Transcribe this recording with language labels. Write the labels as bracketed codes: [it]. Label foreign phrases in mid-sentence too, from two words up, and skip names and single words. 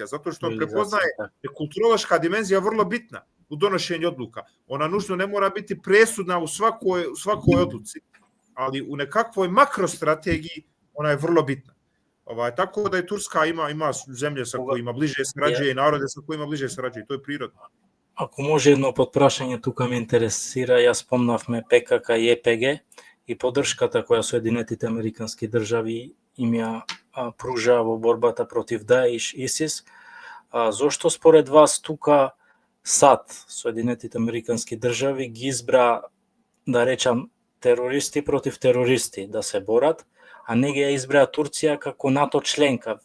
[bs] Zato što on prepoznaje da je kulturološka dimenzija vrlo bitna u donošenju odluka. Ona nužno ne mora biti presudna u svakoj odluci, ali u nekakvoj makrostrategiji ona je vrlo bitna. Tako da i Turska ima zemlje sa kojima bliže sarađuje i narode sa kojima bliže sarađuje. To je prirodno. [mk] Ако може едно подпрашање, тука ме интересира, јас спомнавме ПКК и ЕПГ и поддршката која Соединетите Американски држави им ја пружа во борбата против Даиш, ИСИС. Зошто според вас тука САД, Соединетите Американски држави, ги избра, да речам, терористи против терористи да се борат, а не ги ја избра Турција како НАТО членка?